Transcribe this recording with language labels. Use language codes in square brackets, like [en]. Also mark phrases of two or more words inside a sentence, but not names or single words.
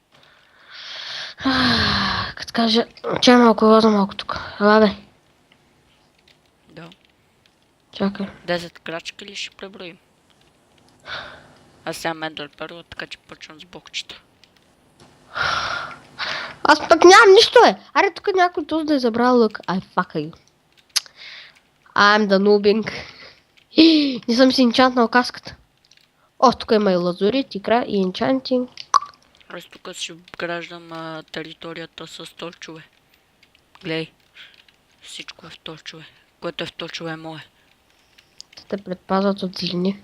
[bg] Като кажа, чай малко тук. Ела бе. Да. Чакай. 10 крачки ли ще преброим? Аз сега медър първо, така че почвам с бокчета. Аз пък нямам нищо, бе. Аре, тук някой тук да е забрал лък. [en] Fuck you. I'm the noobing. [bg] Не съм си енчантнал каската. О, тук има и лазурит, икра и енчантинг. Аз тук си граждам територията с торчове. Глей. Всичко е в торчове. Което е в торчове е мое. Те предпазват от злини.